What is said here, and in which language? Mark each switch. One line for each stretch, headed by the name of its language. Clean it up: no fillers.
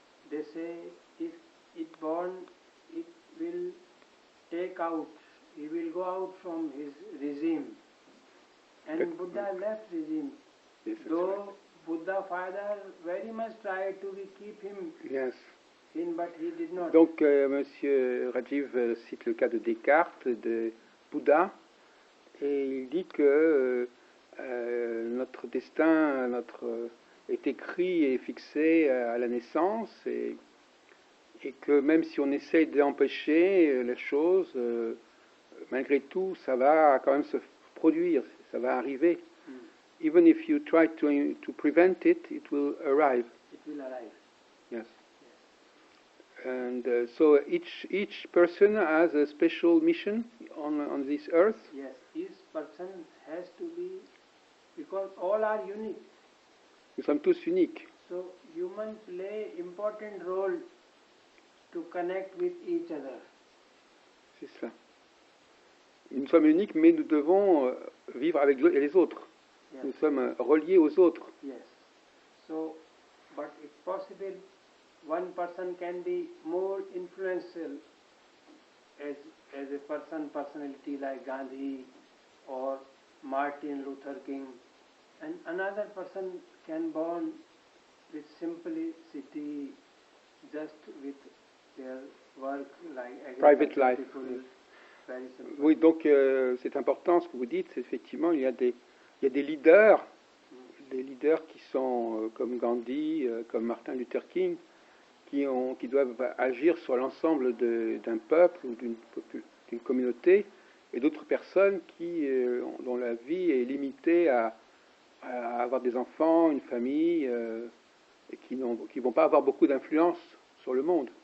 English: They say if it born, it will take out, he will go out from his regime. And Buddha left regime. Yes, though right. Buddha father very much tried to keep him Yes. in, but he did not.
French: Donc Monsieur Rajiv cite le cas de Descartes, de Bouddha, et il dit que notre destin, est écrit et fixé à la naissance, et que même si on essaye d'empêcher les choses, malgré tout, ça va quand même se produire, ça va arriver.
English: Even if you try to prevent it, it will arrive. It will arrive. Yes. And so each person has a special mission on this earth. Yes, each person has to be, because all are unique.
French: Nous sommes tous uniques.
English: So human play important role to connect with each other.
French: C'est ça. Nous sommes uniques, mais nous devons vivre avec les autres.
English: Yes.
French: Nous sommes reliés aux autres.
English: Yes. So, but if possible, one person can be more influential as a personality like Gandhi or Martin Luther King, and another person can born with simplicity, just with their work like Private life. People, very simple.
French: Oui, donc c'est important ce que vous dites. Effectivement, il y a des leaders, des leaders qui sont comme Gandhi, comme Martin Luther King, qui doivent agir sur l'ensemble d'un peuple ou d'une communauté, et d'autres personnes dont la vie est limitée à avoir des enfants, une famille, et qui ne vont pas avoir beaucoup d'influence sur le monde.